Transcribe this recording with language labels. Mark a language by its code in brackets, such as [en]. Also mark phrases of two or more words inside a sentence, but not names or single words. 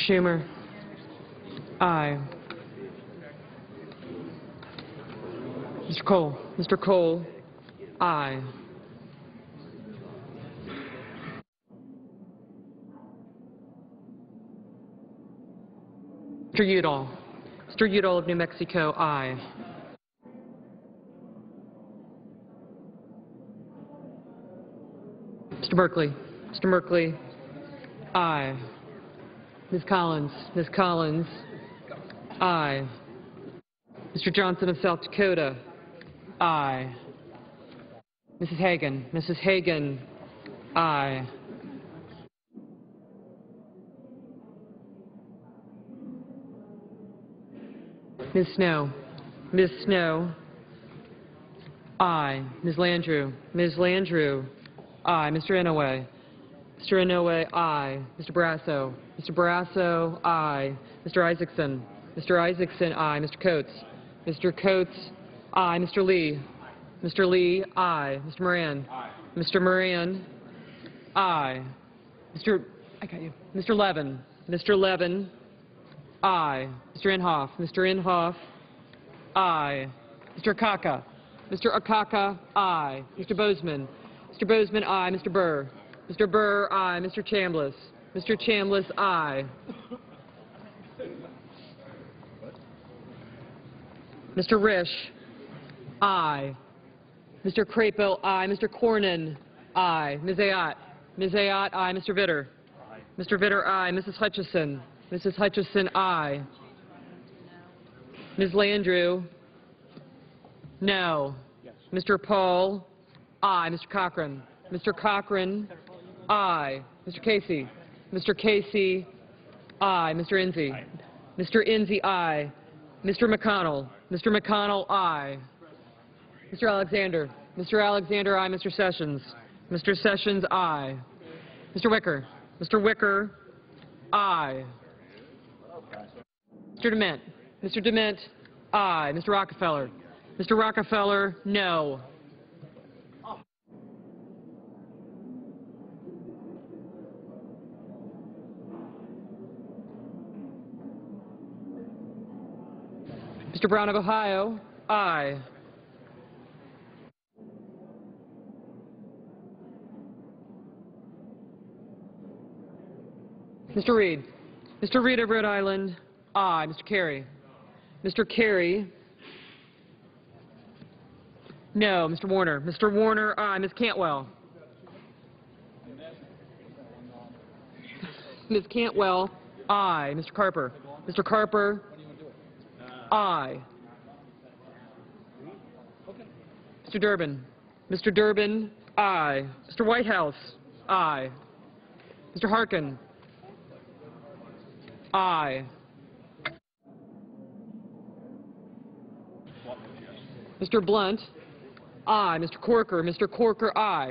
[en] Schumer, aye. Mr. Cole. Mr. Cole, aye. Mr. Udall. Mr. Udall of New Mexico, aye. Mr. Merkley. Mr. Merkley, aye. Ms. Collins. Ms. Collins, aye. Mr. Johnson of South Dakota, aye. Mrs. Hagan. Mrs. Hagan, aye. Ms. Snow. Ms. Snow, aye. Ms. Landrieu. Ms. Landrieu, aye. Mr. Inouye. Mr. Inouye, aye. Mr. Barrasso. Mr. Barrasso, aye. Mr. Isaacson. Mr. Isaacson, aye. Mr. Coates. Mr. Coates, aye. Mr. Lee. Mr. Lee, aye. Mr. Moran. Aye. Mr. Moran, aye. I got you. Mr. Levin. Mr. Levin, aye. Mr. Inhofe. Mr. Inhofe, aye. Mr. Akaka. Mr. Akaka, aye. Mr. Bozeman. Mr. Bozeman, aye. Mr. Burr. Mr. Burr, aye. Mr. Chambliss. Mr. Chambliss, aye. Mr. Risch, aye. Mr. Crapo, aye. Mr. Cornyn, aye. Ms. Ayotte. Ms. Ayotte, aye. Mr. Vitter. Aye. Mr. Vitter, aye. Mrs. Hutchison. Mrs. Hutchison, aye. Ms. Landrieu, no. Yes. Mr. Paul, aye. Mr. Cochran. Mr. Cochran, aye. Mr. Casey. Mr. Casey, aye. Mr. Enzi. Aye. Mr. Enzi, aye. Mr. McConnell. Mr. McConnell, aye. Mr. Alexander. Mr. Alexander, aye. Mr. Sessions. Mr. Sessions, aye. Mr. Wicker. Mr. Wicker, aye. Mr. Dement. Mr. Dement, aye. Mr. Rockefeller. Mr. Rockefeller, no. Mr. Brown of Ohio, aye. Mr. Reed. Mr. Reed of Rhode Island, aye. Mr. Kerry. Mr. Kerry, no. Mr. Warner. Mr. Warner, aye. Ms. Cantwell. Ms. Cantwell, aye. Mr. Carper. Mr. Carper, aye. Mr. Durbin. Mr. Durbin, aye. Mr. Whitehouse, aye. Mr. Harkin, aye. Mr. Blunt, aye. Mr. Corker. Mr. Corker, aye.